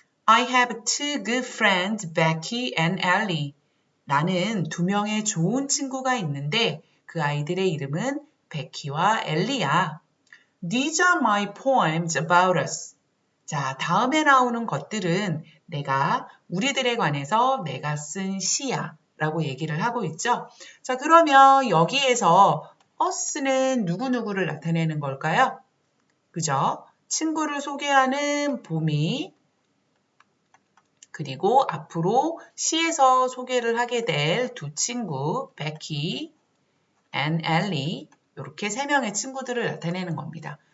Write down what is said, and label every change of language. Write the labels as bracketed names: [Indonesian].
[English] I have two good friends, Becky and Ellie. [Korean] 나는 두 명의 좋은 친구가 있는데 그 아이들의 이름은 베키와 엘리야. [English] These are my poems about us. [Korean] 자, 다음에 나오는 것들은 우리들에 관해서 내가 쓴 시야 라고 얘기를 하고 있죠. 자, 그러면 여기에서 us는 누구누구를 나타내는 걸까요? 그죠? 친구를 소개하는 봄이, 그리고 앞으로 시에서 소개를 하게 될 두 친구, Becky and Ellie, 이렇게 세 명의 친구들을 나타내는 겁니다.